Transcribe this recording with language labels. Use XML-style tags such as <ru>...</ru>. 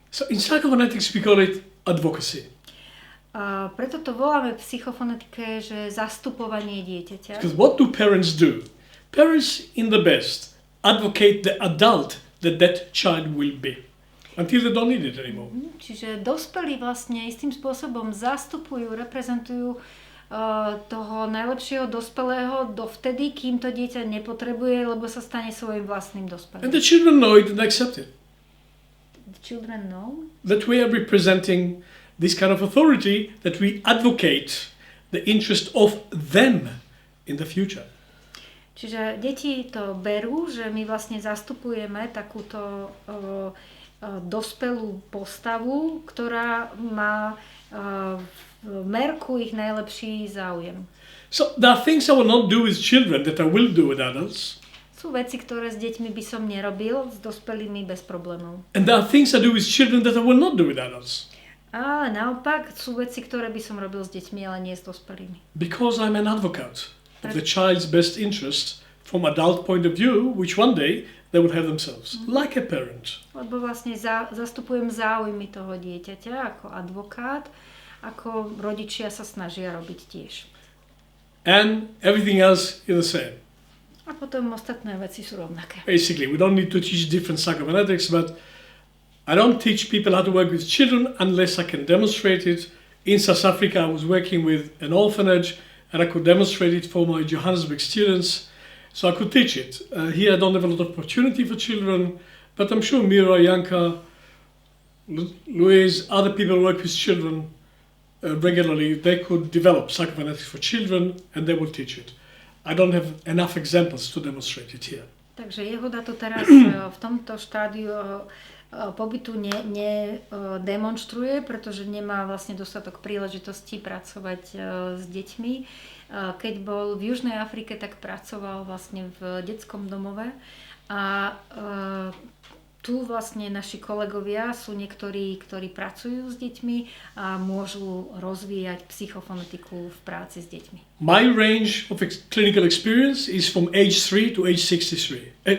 <en>So in psychophonetics we call it advocacy.</en> <sk>Preto to voláme v psychofonetike, že zastupovanie dieťaťa.</sk> <en>Because what do parents do? Parents in the best advocate the adult that child will be. until they don't need it anymore.</en> <sk>Čiže dospelí vlastne istým spôsobom zastupujú, reprezentujú toho najlepšieho dospelého dovtedy, kým to dieťa nepotrebuje, lebo sa stane svojim vlastným dospelým.</sk> <en>And the children know it and accept it. The children know That we are representing this kind of authority, that we advocate the interest of them in the future.</en> <sk>Čiže deti to berú, že my vlastne zastupujeme takúto dospelú postavu, ktorá má v merku ich najlepší záujem.</sk> <en>So there are things I will not do with children that I will do with adults.</en> <sk>Sú veci, ktoré s deťmi by som nerobil, s dospelými bez problémov.</sk> <en>And there are things I do with children that I will not do with adults.</en> <sk>A naopak sú veci, ktoré by som robil s deťmi, ale nie s dospelými.</sk> <en>Because I'm an advocate of the child's best interest from adult point of view, which one day they will have themselves, like a parent.</en> <sk>Lebo vlastne zastupujem záujmy toho dieťaťa ako advokát, ako rodičia sa snažia robiť tiež.</sk> <en>And everything else is the same.</en> <sk>A potom ostatné veci sú rovnaké.</sk> <en>Basically, we don't need to teach different psychophonetics, but I don't teach people how to work with children unless I can demonstrate it. In South Africa, I was working with an orphanage, and I could demonstrate it for my Johannesburg students. So I could teach it. Here I don't have a lot of opportunity for children, but I'm sure Mira, Yanka, Louise, other people who work with children regularly, they could develop psychophonetics for children and they will teach it. I don't have enough examples to demonstrate it here.</en> <sk>Takže Jehuda to teraz v tomto štádiu pobytu nedemonstruje, pretože nemá vlastne dostatok príležitostí pracovať s deťmi. Keď bol v Južnej Afrike, tak pracoval vlastne v detskom domove a tu vlastne naši kolegovia sú niektorí, ktorí pracujú s deťmi a môžu rozvíjať psychofonetiku v práci s deťmi.</sk> <en>My range of clinical experience is from age 3 to age 83.</en>